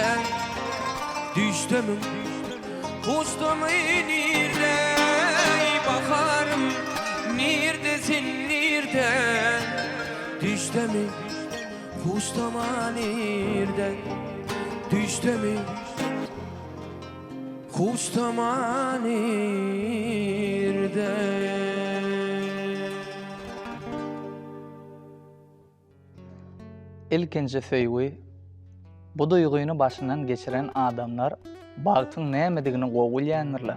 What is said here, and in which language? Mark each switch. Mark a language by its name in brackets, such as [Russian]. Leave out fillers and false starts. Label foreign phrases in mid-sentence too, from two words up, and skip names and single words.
[Turkish] Düştü mü, uçtu mu nerede? Bakarım, nerede sen nerede? Düştü mü, uçtu mu nerede? Düştü mü kuş tamanirde. [Turkmen] İlkinci söýgü, bu duýguny başyndan geçiren adamlar bagtyň nämedigini gowulýanyrlar.